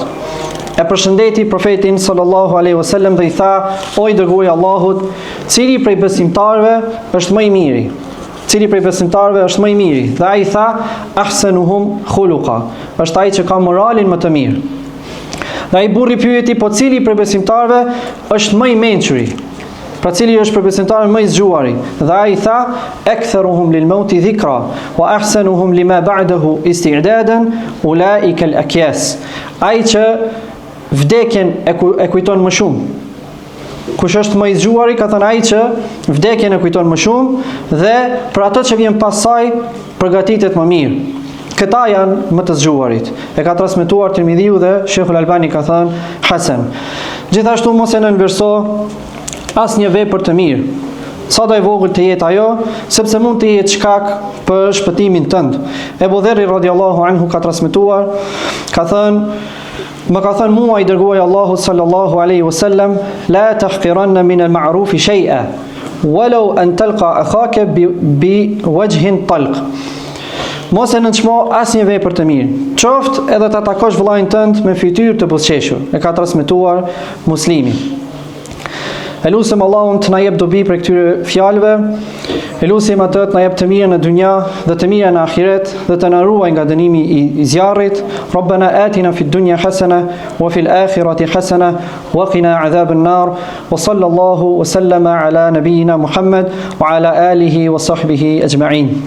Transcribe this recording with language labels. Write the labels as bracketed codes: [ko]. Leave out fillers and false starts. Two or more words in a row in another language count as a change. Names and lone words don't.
[sq] E përshëndeti profetin [ar] صلى الله عليه وسلم [sq] dhe i tha: o i dërguari Allahut, cili prej besimtarëve është më i miri? Cili prej besimtarëve është më i miri? Dhe ai tha: [ar] أحسنهم خلقا, [sq] është ai që ka moralin më të mirë. Dhe ai burri pyeti: po cili prej besimtarëve është më i mençuri? Pra cili është për besimtarën më i zgjuari? Dhe ai tha: [ar] أكثرهم للموت ذكرا وأحسنهم لما بعده استعدادا أولئك الأكياس. [sq] Ai që vdekjen e kujton më shumë. Kush është më i zgjuari? Ka thënë ai që vdekjen e kujton më shumë dhe për ato që vjen pas saj përgatitet më mirë. Këta janë më të zgjuarit. E ka transmetuar Tirmidhiu dhe Sheikh Al-Albani ka thënë hasan. Gjithashtu mos e nënverso asnjë vepër të mirë, sa do e vogël të jetë ajo, sepse mund të jetë shkak për shpëtimin tënd. Ebu Dherri [ar] رضي الله عنه [sq] ka transmetuar, ka thënë: më ka thënë mua i dërguari Allahu [ar] صلى الله عليه وسلم: لا تحقرن من المعروف شيئا ولو أن تلقى أخاك بوجه طلق. [sq] Mos e nënçmo asnjë vepër të mirë, qoftë edhe ta takosh vëllain tënd me fytyrë të buzëqeshur. E ka transmetuar Muslimi. Elusim Allahun të na jep dobi për këtyre fjalëve. Elusim atë të na jep të mirën në dunja dhe të mirën në ahiret dhe të na ruaj nga dënimi i zjarrit. [ar] ربنا آتنا في الدنيا حسنة وفي الآخرة حسنة وقنا عذاب النار. وصلى الله وسلم على نبينا محمد وعلى آله وصحبه أجمعين.